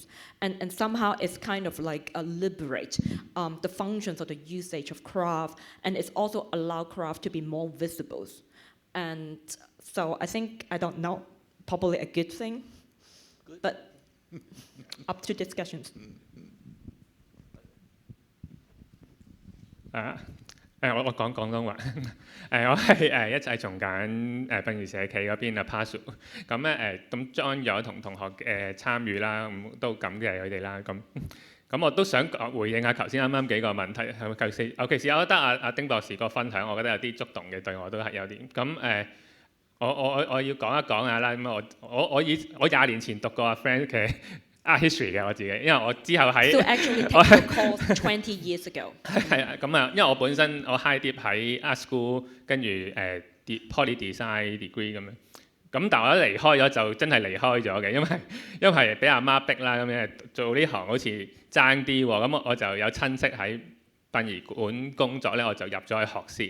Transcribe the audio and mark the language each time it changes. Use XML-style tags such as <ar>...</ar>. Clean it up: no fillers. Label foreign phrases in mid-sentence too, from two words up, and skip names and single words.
<en>And somehow it's kind of like liberate the functions or the usage of craft, and it's also allow craft to be more visible. And so I think, I don't know, probably a good thing, but up to discussions.</en> <yue>我講廣東話。我係一齊從緊殯儀社企嗰邊Pasu。咁咧咁 join 咗同同學參與啦，咁都感謝佢哋啦。咁我都想回應下頭先啱啱幾個問題，尤其是我覺得阿丁博士個分享，我覺得有啲觸動嘅，對我都係有啲。咁我要講一講下啦。咁我20年前讀過阿 Frank 嘅</yue> <en>art history</en> <yue>嘅我自己，因為我之後喺</yue> <en>So actually take the course 20 years ago.</en> <yue>係啊，咁啊，因為我本身我</yue> <en>high dip</en> <yue>喺</yue> <en>art school，</en> <yue>跟住</yue> <en>poly design degree</en> <yue>咁樣。咁但係我一離開咗就真係離開咗嘅，因為俾阿媽逼啦，咁樣做呢行好似爭啲喎。咁我就有親戚喺殯儀館工作咧，我就入咗去學師。</yue>